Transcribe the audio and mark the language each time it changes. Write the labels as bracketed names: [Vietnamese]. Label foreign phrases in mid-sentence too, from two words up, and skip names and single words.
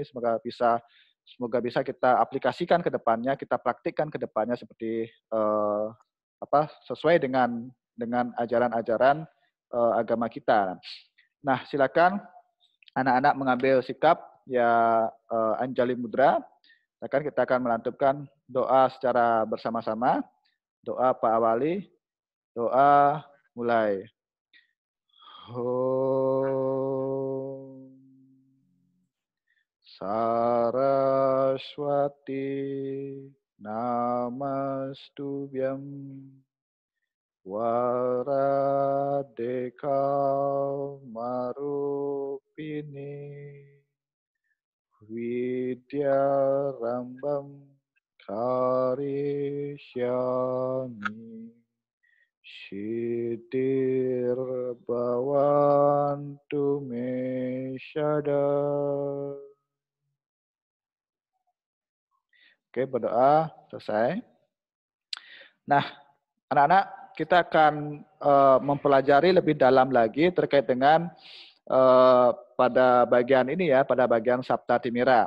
[Indonesian] Semoga bisa kita aplikasikan ke depannya, kita praktikkan ke depannya seperti sesuai dengan ajaran-ajaran agama kita. Nah, silakan anak-anak mengambil sikap ya Anjali Mudra. Kita akan melantunkan doa secara bersama-sama. Doa Pak Awali. Doa mulai. [Sanskrit] Om Saraswati Namastubhyam Waradeka Marupini Vidya Rambam Karishyami Shidir Bhavantu Me Shada. [Indonesian] Oke, berdoa selesai. Nah, anak-anak, kita akan mempelajari lebih dalam lagi terkait dengan pada bagian ini ya, pada bagian Sabta Timira.